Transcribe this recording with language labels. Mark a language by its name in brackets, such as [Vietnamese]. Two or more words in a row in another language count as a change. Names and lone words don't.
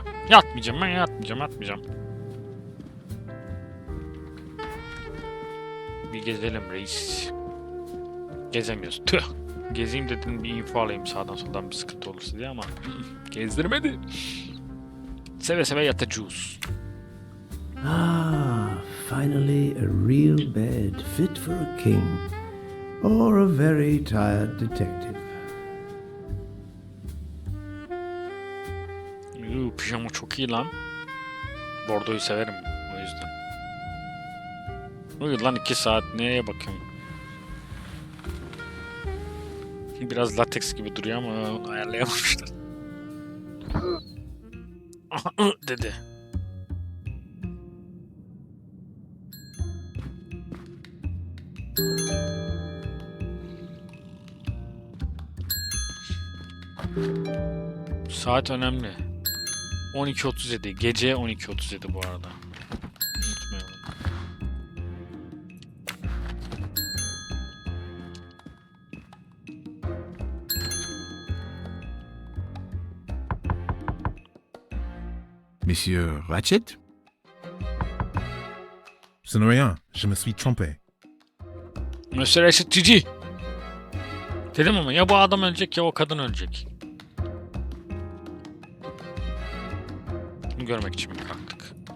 [Turkish] Yatmayacağım, ben yatmayacağım. Bir gezelim reis. Gezemiyoruz. Tüh. Gezeyim dedim, bir info alayım sağdan soldan bir sıkıntı olursa diye ama gezdirmedi. Seve seve yatacağız. [English] Ah, finally a real bed fit for a king or a very tired detective. [Turkish] Pijama çok iyi lan. Bordoyu severim o yüzden. Uyu lan 2 saat, neye bakıyorum? Biraz lateks gibi duruyor ama onu ayarlayamamışlar. Dedi. Saat önemli. 12.37. Gece 12.37 bu arada. Unutmayalım. [French] Monsieur Ratchet? Ce n'est rien, je me suis trompé. Monsieur Ratchet cici. [Turkish] Dedim ama ya bu adam ölecek ya o kadın ölecek. Bunu görmek için mi kalktık?